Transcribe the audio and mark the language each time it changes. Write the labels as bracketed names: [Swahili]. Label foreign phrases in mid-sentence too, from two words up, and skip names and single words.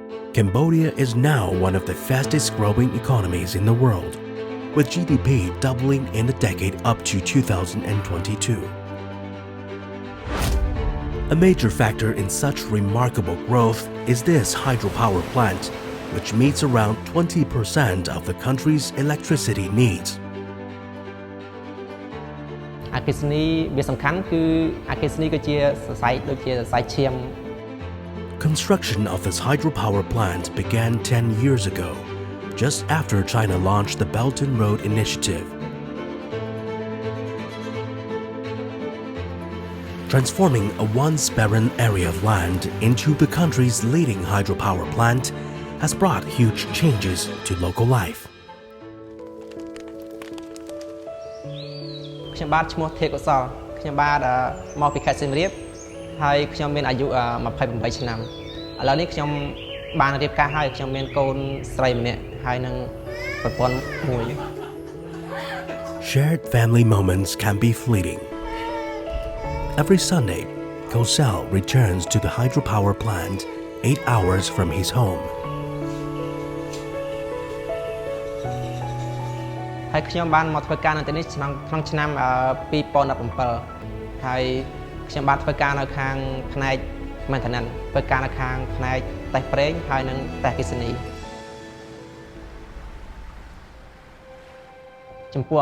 [English] Cambodia is now one of the fastest growing economies in the world, with GDP doubling in the decade up to 2022. A major factor in such remarkable growth is this hydropower plant, which meets around 20% of the country's electricity needs. [Khmer] អគ្គិសនីវាសំខាន់គឺអគ្គិសនីគឺជាសរសៃដូចជាសរសៃឈាម [English] Construction of this hydropower plant began 10 years ago, just after China launched the Belt and Road Initiative. Transforming a once barren area of land into the country's leading hydropower plant has brought huge changes to local life. [Khmer] ខ្ញុំបាទឈ្មោះថេកុសលខ្ញុំបាទមកពីខេត្តសៀមរាបហើយខ្ញុំមានអាយុ28ឆ្នាំឥឡូវនេះខ្ញុំបានរៀបការហើយខ្ញុំមានកូនស្រីម្នាក់ហើយនឹងប្រពន្ធមួយ [English] Shared family moments can be fleeting. Every Sunday, Kosel returns to the hydropower plant 8 hours from his home. [Khmer] ហើយខ្ញុំបានមកធ្វើការនៅទីនេះក្នុងឆ្នាំ2017ហើយខ្ញុំបានធ្វើការនៅខាងផ្នែក maintenance ធ្វើការនៅខាងផ្នែកតេស្តប្រេងហើយនិងតេស្តអគ្គិសនីចំពោះអា